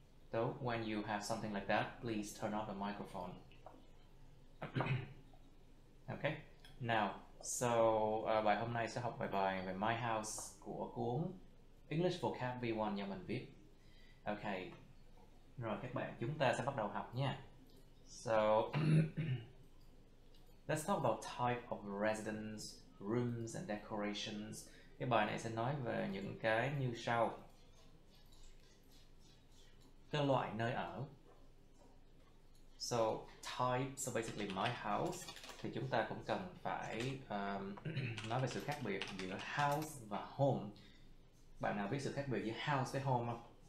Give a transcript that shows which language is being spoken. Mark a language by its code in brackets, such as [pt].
[en] So, when you have something like that, please turn off the microphone. [vi] Okay, now, so bài hôm nay sẽ học bài về My House của cuốn English Vocab V1 do mình viết. Okay, rồi các bạn, chúng ta sẽ bắt đầu học nha. So... [en] Let's talk about type of residence, rooms and decorations. [vi] Cái bài này sẽ nói về những cái như sau. Cái loại nơi ở. [en] So type, so basically my house. [vi] Thì chúng ta cũng cần phải nói về sự khác biệt giữa house và home. Bạn nào biết sự khác biệt giữa house với home không?